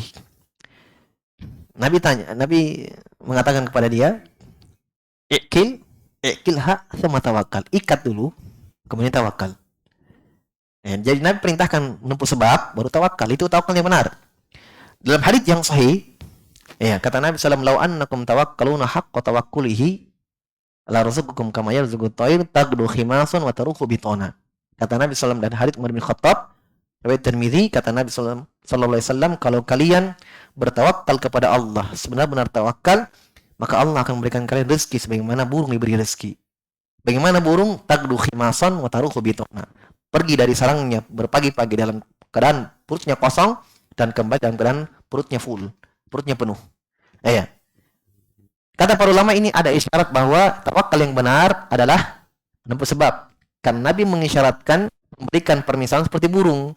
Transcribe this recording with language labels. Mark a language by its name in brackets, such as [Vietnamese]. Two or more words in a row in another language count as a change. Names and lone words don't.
[Indonesian] Nabi mengatakan kepada dia, ikilha sama tawakal. Ikat dulu, kemudian tawakal. Jadi Nabi perintahkan menempuh sebab, baru tawakal. Itu tawakal yang benar. Dalam hadits yang sahih, ya, kata Nabi SAW, [Arabic] "لو أنكم توكلون حق توكله لرزقكم كما يرزق الطير تغدو خماصا وتروح بطانا." [Indonesian] Kata Nabi SAW dan hadits Umar bin Khattab, riwayat Tirmizi, kata Nabi SAW, kalau kalian bertawakal kepada Allah, sebenar-benar tawakal, maka Allah akan memberikan kalian rezeki sebagaimana burung diberi rezeki. Bagaimana burung? [Arabic] تغدو خماصا وتروح بطانا. [Indonesian] Pergi dari sarangnya berpagi-pagi dalam keadaan perutnya kosong, dan kembali dalam keadaan perutnya full, perutnya penuh. Ya. Kata para ulama ini ada isyarat bahwa tawakal yang benar adalah menempuh sebab. Karena Nabi mengisyaratkan memberikan permisalan seperti burung.